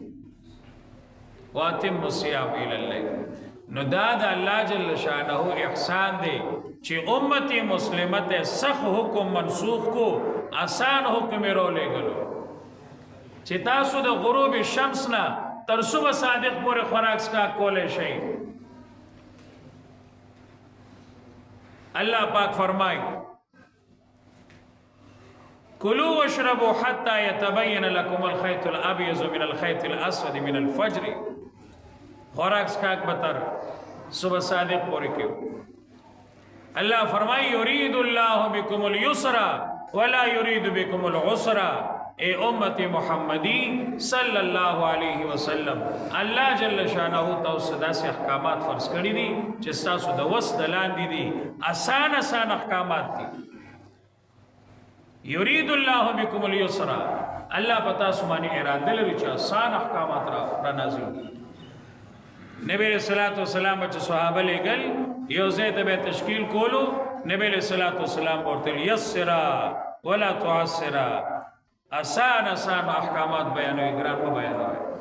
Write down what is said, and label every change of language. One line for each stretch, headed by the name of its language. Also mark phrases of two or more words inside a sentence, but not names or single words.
Arabic: واتموا الصیام الی اللیل
Pashto: نو دا د الله جل شانه احسان دی چې امت مسلمه ته سخت حکم منسوخ کو آسان حکم رو لګلو چې تاسو د غروب شمس نه تر صبح صادق پورې خوراک سکا کولای شئ الله پاک فرمای
Arabic: کلوا واشربوا حتى يتبين لكم الخيط الابيض من الخيط الاسود من
Pashto: الفجر خوراک سکاک بتر صبح صادق پورې کېو الله فرمای
Arabic: یرید الله بكم اليسر ولا يريد بكم العسر
Pashto: اے امت محمدی
Arabic: صلی اللہ علیہ وسلم
Pashto: اللہ جل شانہ تاسو داسې احکامات فرض کړی دي چې تاسو د وس د لاندې دي آسان احکامات دي
Arabic: یرید الله بكم اليسر
Pashto: الله پتا سو باندې اراده لري چې آسان احکامات را نازل کړي نبی
Arabic: علیہ الصلوۃ والسلام
Pashto: چې صحابه لګل یو ځای ته به تشکیل کولو نبی
Arabic: علیہ الصلوۃ والسلام
Pashto: ورته
Arabic: یسرا ولا تعسرا
Pashto: آسان احکامات بیانوي ګران مو بیانوي